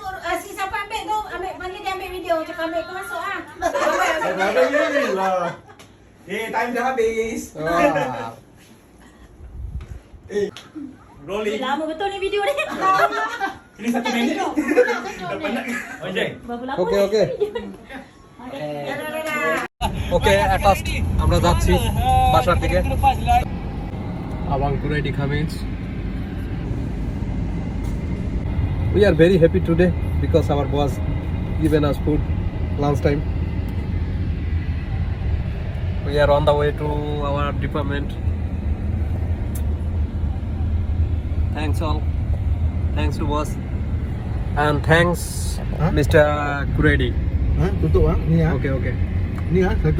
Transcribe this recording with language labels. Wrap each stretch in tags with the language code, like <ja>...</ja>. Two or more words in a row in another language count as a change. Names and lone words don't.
<ms>Si siapa ambil tu, ambil panggil dia ambil video. Cakap ambil tu masuk ah. Dah habis je lah. Time dah habis. Rolling. Lama betul ni video ni. Ini 1 minit. Dah penat. Ojek. Berapa lama?</ms> <en>okay okay</en> <ms>Dadah.</ms> <bn>ওকে,</bn> <en>at last</en> <bn>আমরা যাচ্ছি বাসার দিকে। Abang Kuredi Khamis.</bn> <en>We are very happy today because our boss given us food lunch time. We are on the way to our department. Thanks all. Thanks to boss. And thanks Mr. Kuredi.</en> <ms>Tutup ah. Ni ah.</ms> <en>Okay, okay.</en> <ms>Ni ah.</ms>